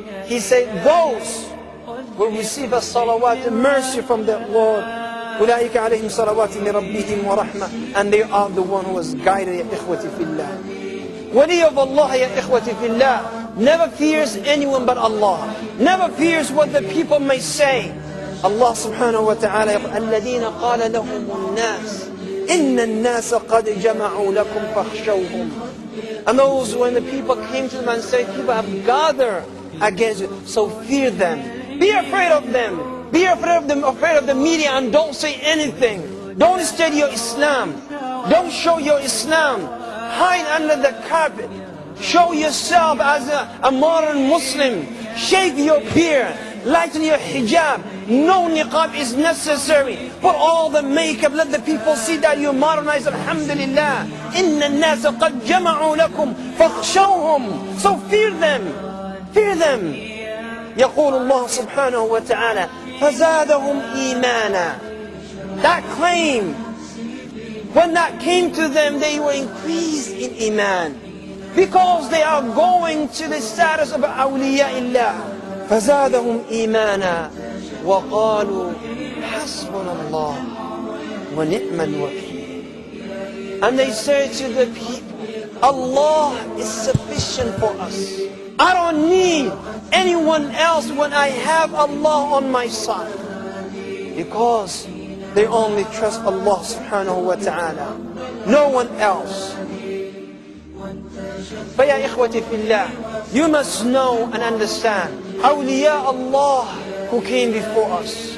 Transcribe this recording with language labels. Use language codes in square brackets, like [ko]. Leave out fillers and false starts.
[en] He said, those will receive a salawat, mercy from the Lord. [ar] أولئك عليهم صلوات من ربهم ورحمة, [en] and they are the one who was guided. [ar] يا إخوتي في الله, [en] wali of Allah, يا إخوتي في الله, never fears anyone but Allah, never fears what the people may say. [ar] Allah subhanahu wa ta'ala يقول الذين قال لهم الناس إن الناس قد جمعوا لكم فاخشوهم [en] And those, when the people came to them and said, people have gathered against you, so fear them. Be afraid of them. Be afraid of them, afraid of the media, and don't say anything. Don't state your Islam. Don't show your Islam. Hide under the carpet. Show yourself as a modern Muslim. Shave your beard. Lighten your hijab. No niqab is necessary. Put all the makeup. Let the people see that you modernize. [ar] Alhamdulillah. Inna an-nasa qad jama'u lakum fakhshawhum. [en] So fear them. Fear them. [ar] يقول الله سبحانه وتعالى فزادهم إيمانا. [en] That claim, when that came to them, they were increased in iman. Because they are going to the status of awliya illah. [ar] فزادهم إيمانا وقالوا حسبنا الله ونعم الوكيل. [en] And they say to the people, Allah is sufficient for us. I don't need anyone else when I have Allah on my side. Because they only trust Allah subhanahu wa ta'ala. No one else. But ya ikhwati fillah, you must know and understand, awliya Allah who came before us.